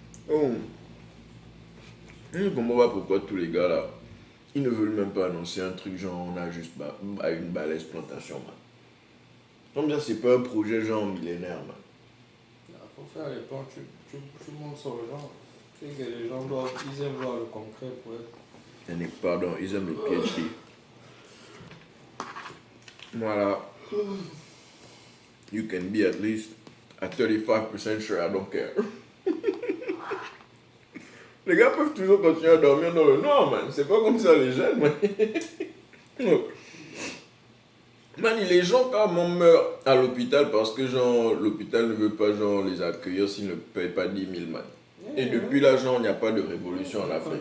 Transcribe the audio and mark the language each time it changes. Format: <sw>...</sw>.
<fr>Oh. Je ne comprends pas pourquoi tous les gars là, ils ne veulent même pas annoncer un truc genre on a juste une balèze plantation, man. Comme ça, c'est pas un projet genre millénaire, man. Il faut faire les plans, tu montes sur le genre. Tu sais que les gens doivent, ils aiment voir le concret pour être. Pardon, ils aiment le PhD. Voilà.</fr> <en>You can be at least at 35% sure I don't care.</en> <fr>Les gars peuvent toujours continuer à dormir dans le noir, man. C'est pas comme ça les jeunes, man. Man, les gens quand on meurt à l'hôpital parce que genre l'hôpital ne veut pas genre les accueillir s'ils ne payent pas 10 000, man. Et depuis là, genre, il n'y a pas de révolution en Afrique.</fr>